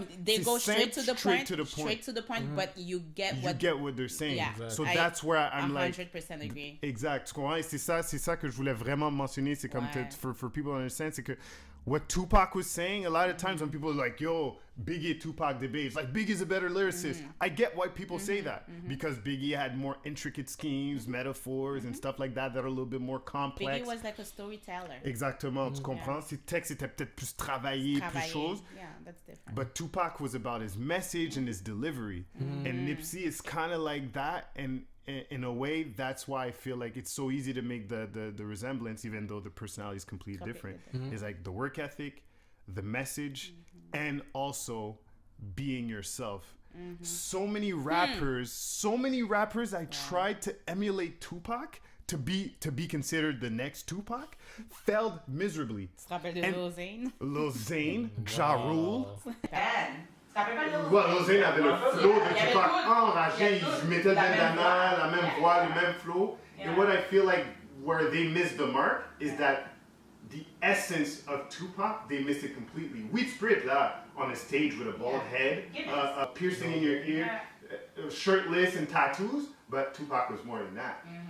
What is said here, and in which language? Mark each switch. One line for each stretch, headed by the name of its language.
English: they go straight to the point, but you get what they're saying. Yeah. So that's where I'm 100% agree.
French: Exact. C'est ça que je voulais vraiment mentionner. C'est comme
English: for people to understand,
French: c'est que
English: what Tupac was saying, a lot of times when people are like, yo, Biggie, Tupac debate, it's like Biggie's a better lyricist. I get why people say that because Biggie had more intricate schemes, metaphors, and stuff like that are a little bit more complex. Biggie was like a storyteller.
French: Exactement, tu comprends? Ses textes étaient peut-être plus travaillés, plus choses.
English: Yeah, that's different. But Tupac was about his message and his delivery. And Nipsey is kind of like that. And in a way, that's why I feel like it's so easy to make the resemblance, even though the personality is completely different. It's like the work ethic, the message, and also being yourself. So many rappers I tried to emulate Tupac to be considered the next Tupac failed miserably.
French: Tu te rappelles de Lil Zane? Lil Zane, Ja Rule. Ouais, Lil Zane avait le flow de Tupac enragé. Il mettait le bandana, la même voix, le même flow.
English: And what I feel like where they missed the mark is that the essence of Tupac, they missed it completely. We'd sprit là on a stage with a bald head, a piercing in your ear, shirtless and tattoos, but Tupac was more than that.